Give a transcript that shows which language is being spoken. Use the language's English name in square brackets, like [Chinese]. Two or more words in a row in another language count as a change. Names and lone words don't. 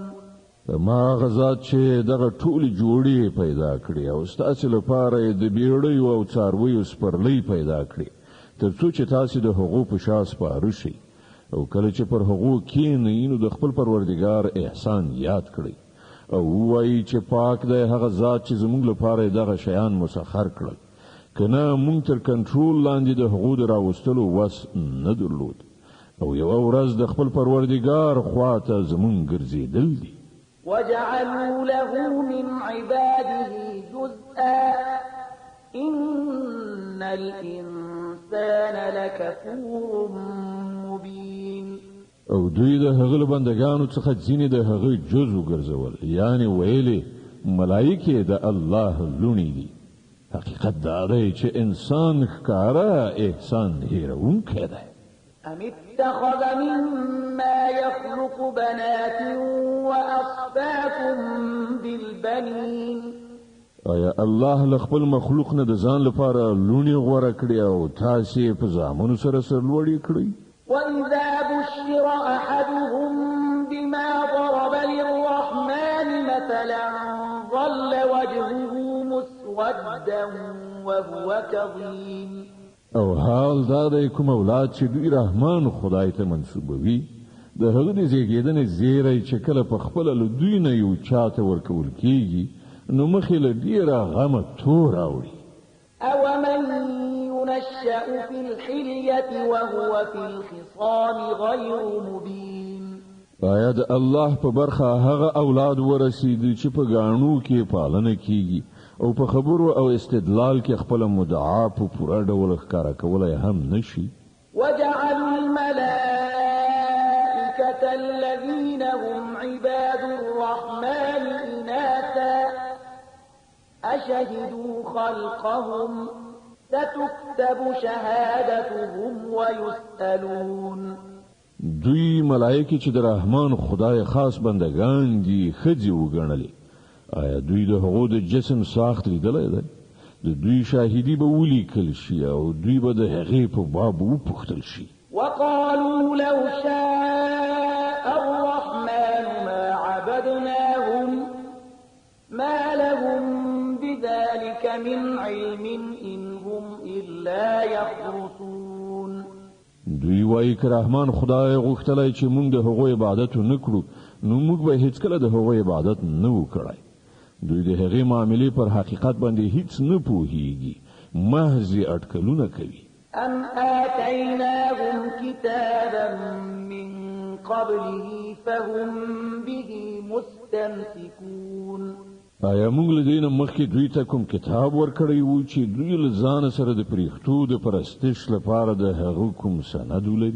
[Pashto] ما غزاد چې دغه ټولې جوړې پیدا کړې او ستاسو لپاره د بیړیو او څارویو سپرلۍ پیدا کړې تر څو چې تاسو د هغو په شا سپاره شئ او کله چې پر هغو کښېنئ نو د خپل پروردګار احسان یاد کړئ او ووایئ چې پاک دی هغه ذات چې زموږ لپاره دغه شیان مسخر کړل کنه مونږ تر کنټرول لاندې د هغو د راوستلو وس نه درلود او یوه ورځ د خپل پروردګار خواته زموږ ګرځېدل دي. [Arabic] وجعلوا له من عباده جزءا إن الإنسان لكفور مبين. [Pashto] او دوی د هغه بندگانو څخه ځینې د هغه جز وګرځول یعنی ویلي ملائکه د الله لونی دي. حقیقت دا دی چې انسان ښکارا احسان هیرونکی دی. [Arabic] أم اتخذ مما يخلق بنات وأصفاكم بالبنين. [Pashto] آیا الله لخپل مخلوق نه د ځان لپاره لونی غوړه کړی او تاسې په زامنو سره سرلوړي کړی؟ [Arabic] وإذا بشر أحدهم بما ضرب للرحمن مثلا ظل وجهه مسودا وهو كظيم. [Pashto] او حال دا دی کوم اولاد چې دوی رحمان خدای ته منسوبوي د هغه د زیږیدنې زیری چې کله په خپله له دوی نه یو چاته ورکول کېږي نو مخې له ډېره غمه تور راوړي. [Arabic] أومن ينشأ في الحلية وهو في الخصام غير مبين. [Pashto] آیا د الله په برخه هغه اولاد ورسېدي چې په ګاڼو کې پالنه کېږي او په خبرو او استدلال کې خپل مدعا په پوره ډول ښکارا کولای هم نشي. [Arabic] وجعلوا الملائكة الذين هم عباد الرحمن إناثا أشهدوا خلقهم ستكتب شهادتهم ويسألون. [Pashto] دوی ملائکه چې د رحمان خدای خاص بندگان دي ښځې وګڼلې. آیا دوی د هغو د جسم ساخت لیدلی دی؟ د دوی شاهدي به ولیکل شي او دوی به د هغې په باب وپوښتل شي. [Arabic] وقالوا لو شاء الرحمن ما عبدناهم ما لهم بذلك من علم إن هم إلا يخرصون. [Pashto] دوی وایي که رحمان خدای غوښتلی چې موږ د هغو عبادت نه کړو نو موږ به هیڅکله د هغو عبادت نه و کړی. دوی د هغې معاملې پر حقیقت باندې هیڅ نه پوهیږي محض اټکلونه کوي. [Arabic] أم آتيناهم كتابا من قبله فهم به مستمسكون. [Pashto] آیا موږ له دې نه مخکې دوی ته کوم کتاب ورکړی و چې دوی له ځانه سره د پریښتو د پرستش لپاره د هغه کوم سند ولري؟